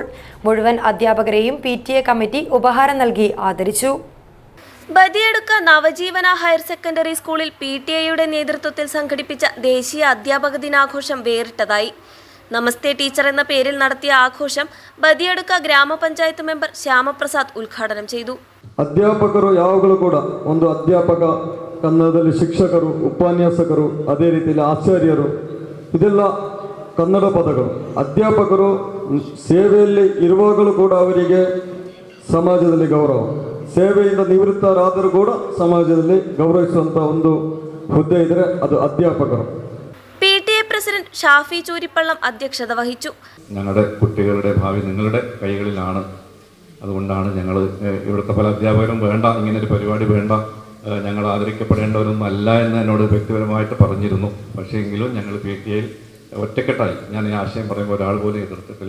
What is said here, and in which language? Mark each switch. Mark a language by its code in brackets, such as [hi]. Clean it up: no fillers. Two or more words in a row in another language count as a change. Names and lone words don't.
[ml] മുഴുവൻ അധ്യാപകരെയും PTA കമ്മിറ്റി ഉപഹാരം നൽകി ആദരിച്ചു. ബദിയടുക്ക നവജീവന ഹയർ സെക്കൻഡറി സ്കൂളിൽ PTA നേതൃത്വത്തിൽ സംഘടിപ്പിച്ച ദേശീയ അധ്യാപക ദിനാഘോഷം വേറിട്ടതായി. നമസ്തേ ടീച്ചർ എന്ന പേരിൽ നടത്തിയ ആഘോഷം ബദിയടുക്ക ഗ്രാമപഞ്ചായത്ത് മെമ്പർ ശ്യാമപ്രസാദ് ഉദ്ഘാടനം ചെയ്തു. [kn] ಅಧ್ಯಾಪಕರು ಯಾವಾಗಲೂ ಕೂಡ ಒಂದು ಅಧ್ಯಾಪಕ, ಕನ್ನಡದಲ್ಲಿ ಶಿಕ್ಷಕರು, ಉಪನ್ಯಾಸಕರು, ಅದೇ ರೀತಿಯಲ್ಲಿ ಆಚಾರ್ಯರು, ಇದೆಲ್ಲ ಕನ್ನಡ ಪದಗಳು. ಅಧ್ಯಾಪಕರು ಸೇವೆಯಲ್ಲಿ ಇರುವಾಗಲೂ ಕೂಡ ಅವರಿಗೆ ಸಮಾಜದಲ್ಲಿ ಗೌರವ, ಸೇವೆಯಿಂದ ನಿವೃತ್ತರಾದರೂ ಕೂಡ ಸಮಾಜದಲ್ಲಿ ಗೌರವಿಸುವಂಥ ಒಂದು ಹುದ್ದೆ ಇದ್ದರೆ ಅದು ಅಧ್ಯಾಪಕರು. [ml] PTA പ്രസിഡന്റ് ഷാഫി ചൂരിപ്പള്ളം അധ്യക്ഷത വഹിച്ചു. ഞങ്ങളുടെ കുട്ടികളുടെ ഭാവി നിങ്ങളുടെ കൈകളിലാണ്. അതുകൊണ്ടാണ് ഞങ്ങൾ ഇവിടുത്തെ പല അധ്യാപകരും വേണ്ട, ഇങ്ങനൊരു പരിപാടി വേണ്ട, ഞങ്ങൾ ആദരിക്കപ്പെടേണ്ടവരൊന്നും അല്ല എന്ന് എന്നോട് വ്യക്തിപരമായിട്ട് പറഞ്ഞിരുന്നു. പക്ഷേ എങ്കിലും ഞങ്ങൾ PTA ഒറ്റക്കെട്ടായി, ഞാൻ ഈ ആശയം പറയുമ്പോൾ ഒരാൾ പോലും എതിർത്തിട്ടില്ല.